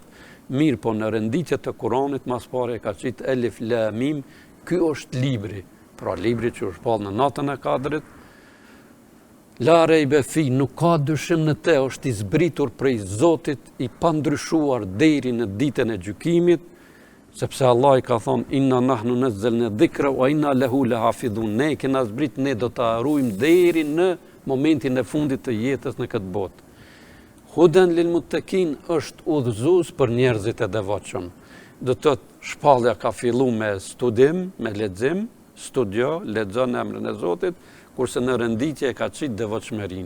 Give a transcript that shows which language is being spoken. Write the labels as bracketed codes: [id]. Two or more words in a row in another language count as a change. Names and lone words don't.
[sq] Mirë po në renditje të Kuranit mas pare ka qitë [ar] ألف لام ميم, [sq] ky është libri, pra libri që është shpallë në natën e Kadrit. [ar] لا ريب في, [sq] nuk ka dyshim në te, është i zbritur prej Zotit, i pandryshuar deri në ditën e gjykimit, sepse Allah i ka thonë [ar] إنا نحن نزلنا الذكر وإنا له لحافظون. [sq] Ne kena zbrit, ne do ta ruajmë deri në momentin e fundit të jetës në këtë botë. [ar] هدى للمتقين [sq] është udhëzues për njerëzit e devotshëm. Do të thotë shpallja ka filluar me studim, me lexim, studio, lexon emrin e Zotit, kurse në renditje ka qitë devotshmërinë.